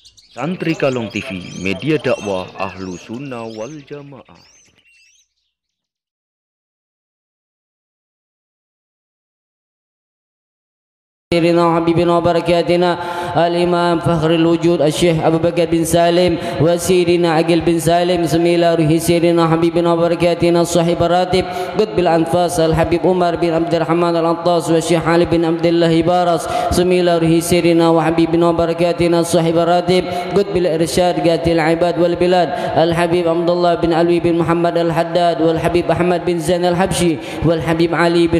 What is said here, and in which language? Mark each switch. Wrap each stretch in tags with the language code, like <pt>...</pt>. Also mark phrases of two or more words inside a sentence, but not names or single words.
<id>Santri Kalong TV, media dakwah</id> <ar>أهل السنة والجماعة. سيدنا وحبيبنا وبركاتنا الإمام فخر الوجود الشيخ أبو بكر بن سالم وسيدنا عقل بن سالم سميلا روحي سيدنا وحبيبنا وبركاتنا الصاحب الراتب قطب الأنفاس الحبيب عمر بن عبد الرحمن الأنطاس والشيخ علي بن عبد الله بارس سميلا روحي سيدنا وحبيبنا وبركاتنا الصاحب الراتب قطب الإرشاد قاتل العباد والبلاد الحبيب عبد الله بن علوي بن محمد الحداد والحبيب أحمد بن زين الحبشي والحبيب علي بن</ar>